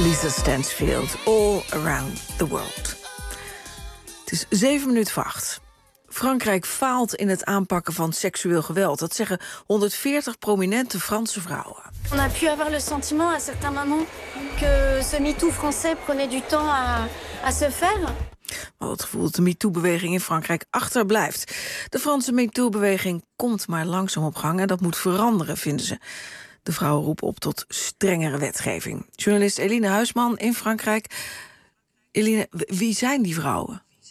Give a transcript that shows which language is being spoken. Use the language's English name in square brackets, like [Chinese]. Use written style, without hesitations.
[English] Stansfield, all around the world. [Dutch] Het is 7:08. Frankrijk faalt in het aanpakken van seksueel geweld. Dat zeggen 140 prominente Franse vrouwen. [French] On a pu avoir le sentiment à certains moments que ce MeToo français prenait du temps à se faire. [Dutch] Wel het gevoel dat de MeToo-beweging in Frankrijk achterblijft. De Franse MeToo-beweging komt maar langzaam op gang en dat moet veranderen, vinden ze. De vrouwen roepen op tot strengere wetgeving. Journalist Eline Huisman in Frankrijk. Eline, wie zijn die vrouwen?